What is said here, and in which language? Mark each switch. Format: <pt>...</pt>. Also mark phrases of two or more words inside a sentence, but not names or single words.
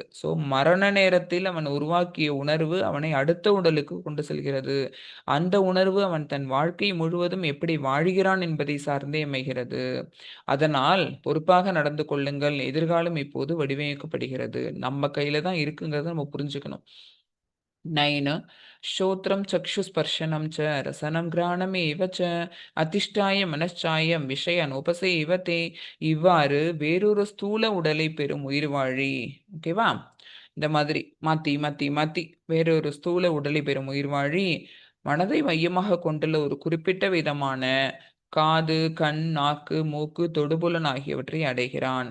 <ta>ஸோ மரண நேரத்தில் அவன் உருவாக்கிய உணர்வு அவனை அடுத்த உடலுக்கு கொண்டு செல்கிறது. அந்த உணர்வு அவன் தன் வாழ்க்கை முழுவதும் எப்படி வாழ்கிறான் என்பதை சார்ந்தே அமைகிறது. அதனால் பொறுப்பாக நடந்து கொள்ளுங்கள். எதிர்காலம் இப்போது வடிவமைக்கப்படுகிறது. நம்ம கையில தான் இருக்குங்கிறத நம்ம புரிஞ்சுக்கணும்.</ta> <sa>9 श्रोत्रं चक्षुस्पर्शनं च रसनं घ्राणमेव च अधिष्ठाय मनश्चायं विषयान् उपसेवते.</sa> <ta>இவ்வாறு வேறொரு ஸ்தூல உடலை பெறும் உயிர்வாழி. ஓகேவா? இந்த மாதிரி மாத்தி மாத்தி மாத்தி வேறொரு ஸ்தூல உடலை பெறும் உயிர்வாழி மனதை மையமாக கொண்டுள்ள ஒரு குறிப்பிட்ட விதமான காது, கண், நாக்கு, மூக்கு, தொடுபுலன் ஆகியவற்றை அடைகிறான்.</ta>